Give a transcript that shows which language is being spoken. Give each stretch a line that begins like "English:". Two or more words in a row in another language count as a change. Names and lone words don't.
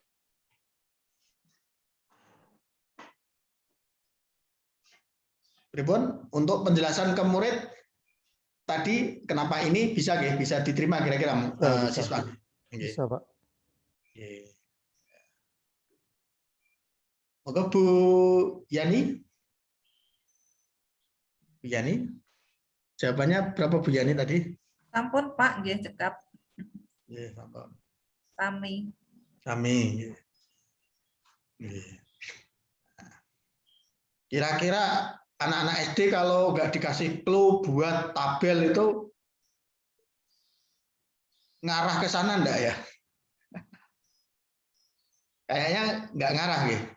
Indonesian: Pripun untuk penjelasan ke murid tadi kenapa ini bisa diterima kira-kira siswa? Bisa, Pak. Moga Bu Yani. Bu Yani, jawabannya berapa Bu Yani tadi?
Javanese: Sampun Pak, nggih cekap. Nggih, sampun. Sami.
Indonesian: Kira-kira anak-anak SD kalau nggak dikasih clue buat tabel itu ngarah ke sana enggak ya? Kayaknya nggak ngarah ya.